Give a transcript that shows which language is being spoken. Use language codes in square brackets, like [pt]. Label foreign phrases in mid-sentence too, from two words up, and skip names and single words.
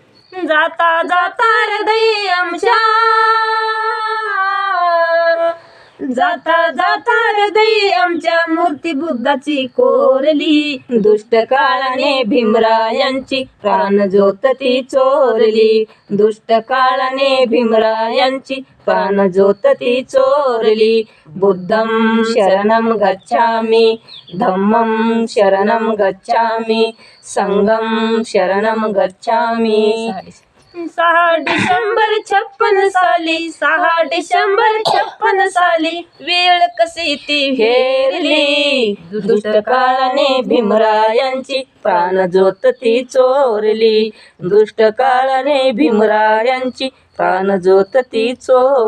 [mr] जाता जाता हृदय आमच्या, जाता जाता हृदय आमच्या मूर्ती बुद्धाची कोरली, दुष्ट काळाने भीमरायांची प्राण ज्योत ती चोरली, दुष्ट काळाने भीमरायांची प्राण ज्योत ती चोरली. [pi] बुद्धं शरणं गच्छामि, धम्मं शरणं गच्छामि, संघं शरणं गच्छामि. [mr] 6 डिसेंबर 56 साली, 6 डिसेंबर 56 साली वेळ कशी ती हेरली, दुष्ट काळाने भीमरायांची प्राण ज्योत ती चोरली, दुष्ट काळाने भीमरायांची प्राण ज्योत ती चोरली.